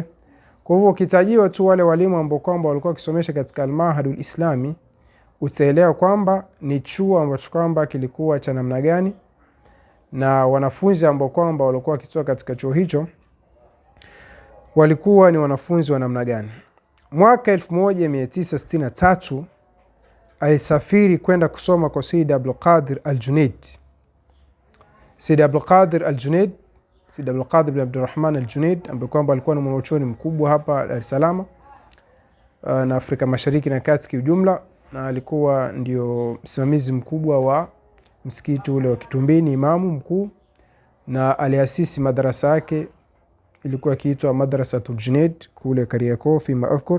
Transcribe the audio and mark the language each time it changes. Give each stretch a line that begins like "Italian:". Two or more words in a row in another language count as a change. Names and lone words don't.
Swahili: Kwa hivyo ukitajiwa tu wale walimu ambao kwamba walikuwa wakisomesha katika Al-Mahadul Islami, utaelewa kwamba ni chuo ambacho kwamba kilikuwa cha namna gani, na wanafunzi ambao kwamba walikuwa wakitoka katika chuo hicho walikuwa ni wanafunzi wa namna gani. Mwaka 1963 alisafiri kwenda kusoma kwa Sayyid Abdul Qadir Al-Junaid. Sayyid Abdul Qadir Al-Junaid, Sayyid Abdul Qadir bin Abdurrahman Al-Junaid ambaye kwamba alikuwa ni mwanachuoni mkubwa hapa Dar es Salaam na Afrika Mashariki na Kati kwa ujumla, na alikuwa ndio msimamizi mkubwa wa msikiti ule wa Kitumbini, imamu mkuu, na aliasisi madrasa yake ilikuwa kiitwa Madrasatul Junaid kule Kariakoo
Arabic: فيما أذكر.